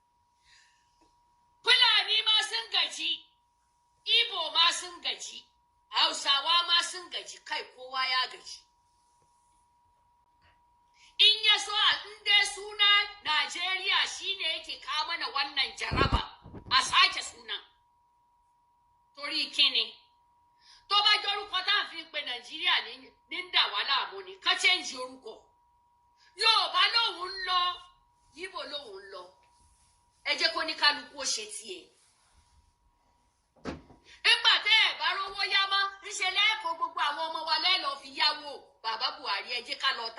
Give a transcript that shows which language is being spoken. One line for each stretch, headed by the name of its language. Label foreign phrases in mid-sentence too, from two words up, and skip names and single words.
Hausa: Fulani ma sun gaji Igbo ma sun gaji Hausawa ma sun gaji kai kowa ya gaji in ya so in dai suna Najeriya shine yake kawo mana wannan jaraba a sake suna
Yoruba: torí kíni tó bá jẹ́ orúkọ tá a fi ń pe Nàìjíríà ní ń dà wá láàmú ni ká change orúkọ Yorùbá lòun ń lọ Yíbò lòun ń lọ ẹ jẹ́ kó ní kálukú ó ṣe tiẹ̀ nígbà tẹ́ ẹ̀ bá rówó yá mọ́ ńṣe lẹ́ẹ̀kọ́ gbogbo àwọn ọmọ wa lẹ́ẹ̀lọ́ fi yáwó bàbá Buhari ẹ jẹ́ ká lọ ta